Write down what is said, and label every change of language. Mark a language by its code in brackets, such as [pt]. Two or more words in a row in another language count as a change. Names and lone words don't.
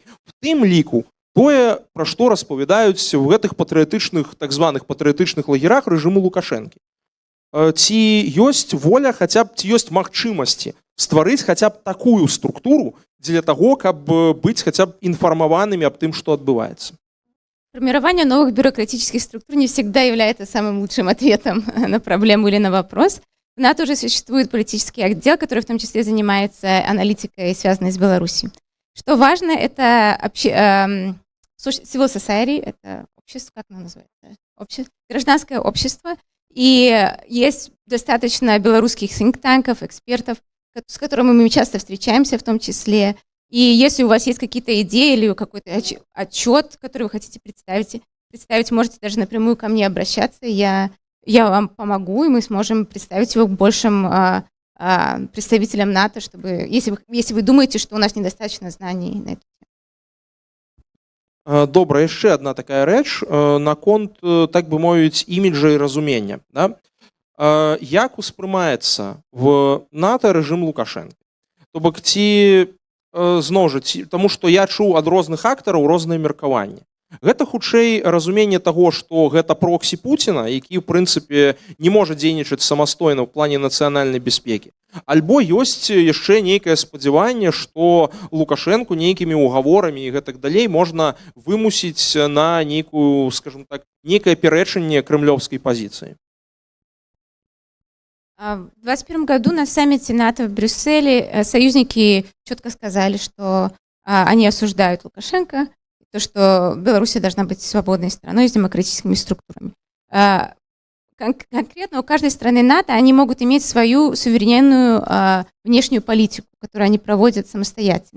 [be] В тым ліку тое, пра што распавядаюць у гэтых патрыятычных, так званых патрыятычных лагерах рэжыму Лукашэнкі. Ці ёсць воля, хаця б ці ёсць магчымасці стварыць хаця б такую структуру для таго, каб быць хаця б інфармаванымі аб тым, што адбываецца. [ru] Формирование новых бюрократических структур не всегда является самым лучшим ответом на проблему или на вопрос. В НАТО уже существует политический отдел, который в том числе занимается аналитикой, связанной с Беларусью. Что важно, это [en] civil society, [ru] это общество, как оно называется? Гражданское общество. И есть достаточно белорусских think-танков, экспертов, с которыми мы часто встречаемся в том числе. И если у вас есть какие-то идеи или какой-то отчет, который вы хотите представить, можете даже напрямую ко мне обращаться. Я вам помогу, и мы сможем представить его большим представителям НАТО, чтобы, если вы думаете, что у нас недостаточно знаний на эту тему. [be] Добра, яшчэ одна такая рэч наконт, так бы мовіць, іміджа і разумення. Да? Як успрымаецца в НАТО рэжым Лукашэнкі? То бок ці зноў жа, таму што я чуў ад розных актараў розныя меркаванні. Гэта хутчэй разуменне таго, што гэта проксі Пуціна, які ў прынцыпе не можа дзейнічаць самастойна ў плане нацыянальнай бяспекі. Альбо ёсць яшчэ нейкае спадзяванне, што Лукашэнку нейкімі ўгаворамі і гэтак далей можна вымусіць на нейкую, скажем так, нейкае пярэчанне крэмлёўскай пазіцыі. [ru] В 2021 году на саммите НАТО в Брюсселе союзники четко сказали, что они осуждают Лукашенко, то, что Беларусь должна быть свободной страной с демократическими структурами. Конкретно у каждой страны НАТО они могут иметь свою суверенную внешнюю политику, которую они проводят самостоятельно.